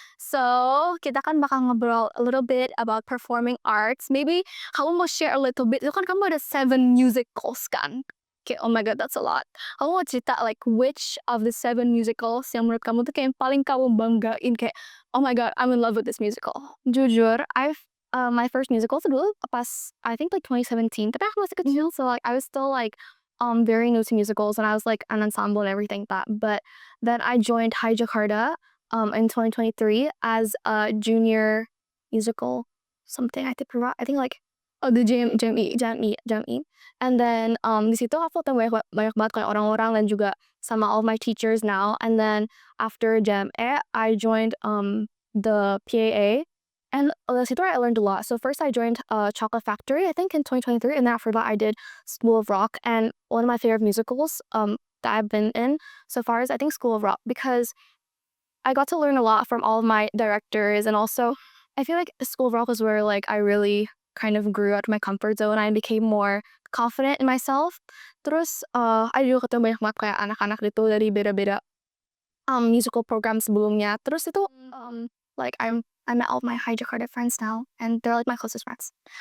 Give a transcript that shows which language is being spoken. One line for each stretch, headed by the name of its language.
English: So,
Indonesian: kita kan bakal ngobrol
English: a little bit about performing arts. Maybe
Indonesian: kamu mau
English: share a little bit.
Indonesian: Itu kan kamu ada 7 musicals kan?
English: Okay, oh my god, that's a lot.
Indonesian: Kamu mau cerita
English: like which of the 7 musicals
Indonesian: yang menurut kamu tuh kayak yang paling kamu banggain kayak,
English: oh my god, I'm in love with this musical.
Indonesian: Jujur,
English: my first musical
Indonesian: tuh dulu pas
English: I think like 2017.
Indonesian: Tapi aku masih kecil,
English: so like I was still like very new to musicals and I was like an ensemble and everything that. But then I joined Hi Jakarta in 2023 as a junior musical something. I think like the JME. And then
Indonesian: di situ aku ketemu banyak banget kayak orang-orang dan juga sama
English: all my teachers now. And then after JME I joined the PAA. And that's where I learned a lot. So first I joined Chocolate Factory, I think in 2023. And then after that I did School of Rock. And one of my favorite musicals that I've been in so far is I think School of Rock. Because I got to learn a lot from all of my directors. And also I feel like School of Rock was where like I really kind of grew out of my comfort zone. I became more confident in myself.
Indonesian: Terus I juga ketemu banyak banget kayak anak-anak gitu dari beda-beda musical program sebelumnya. Terus itu
English: like I met all of my Hi Jakarta friends now, and they're like my closest friends.